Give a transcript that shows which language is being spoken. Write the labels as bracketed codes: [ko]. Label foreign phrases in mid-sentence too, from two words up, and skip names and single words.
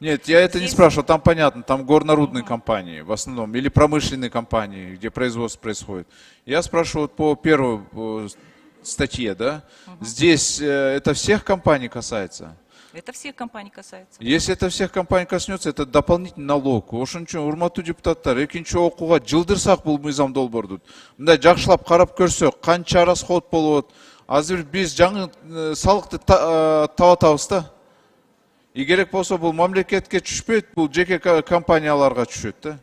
[ru] Нет, я это не спрашивал, там понятно, там горнорудные компании в основном, или промышленные компании, где производство происходит. Я спрашиваю вот по первой статье, да? Здесь это всех компаний касается? Это всех компаний касается. Если это всех компаний коснется, это дополнительный налог. [ky] Ошон үчүн урматтуу депутаттар, 2-чи окууга жылдырсак бул мыйзам долбоорду. Мындай жакшылап карап көрсөк, канча расход болот. Азыр биз жаңы салыкты табатабыз да. И керек болсо бул мамлекетке түшпөйт, бул жеке компанияларга түшөт да.